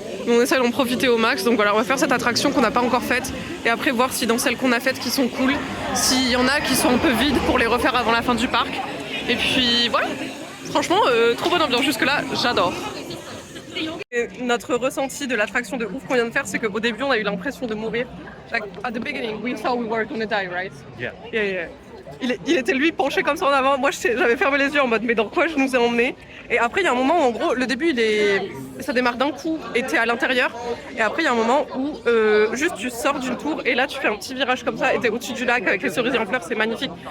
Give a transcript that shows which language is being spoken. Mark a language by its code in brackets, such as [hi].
[fr] Mais on essaie d'en profiter au max. Donc voilà, on va faire cette attraction qu'on n'a pas encore faite. Et après voir si dans celles qu'on a faites qui sont cool, s'il y en a qui sont un peu vides pour les refaire avant la fin du parc. Et puis voilà. Franchement, trop bonne ambiance jusque-là, j'adore. Et notre ressenti de l'attraction de ouf qu'on vient de faire, c'est qu'au début, on a eu l'impression de mourir. [en] Like, at the beginning, we thought we were gonna die, right? Yeah. Yeah, yeah. [fr] Il était lui penché comme ça en avant. Moi, j'avais fermé les yeux en mode, mais dans quoi je nous ai emmenés? Et après, il y a un moment où, en gros, le début, ça démarre d'un coup et t'es à l'intérieur. Et après, il y a un moment où juste tu sors d'une tour et là, tu fais un petit virage comme ça et t'es au-dessus du lac avec les cerisiers en fleurs, c'est magnifique.